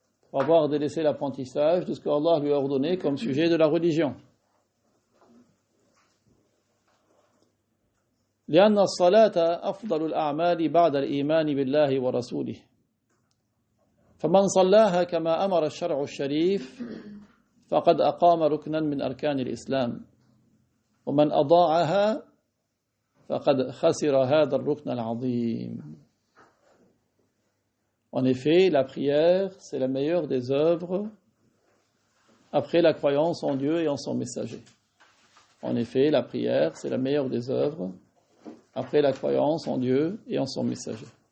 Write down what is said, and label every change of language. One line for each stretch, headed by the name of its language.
French: Pour avoir délaissé l'apprentissage de ce que Allah lui a ordonné comme sujet de la religion.
Arabic: لأن الصلاة أفضل الأعمال بعد الإيمان بالله ورسوله فمن صلاها كما أمر الشرع الشريف فقد أقام ركنا من أركان الإسلام ومن أضاعها فقد خسر هذا الركن العظيم.
French: En effet, la prière, c'est la meilleure des œuvres après la croyance en Dieu et en son messager. En effet, la prière, c'est la meilleure des œuvres après la croyance en Dieu et en son messager.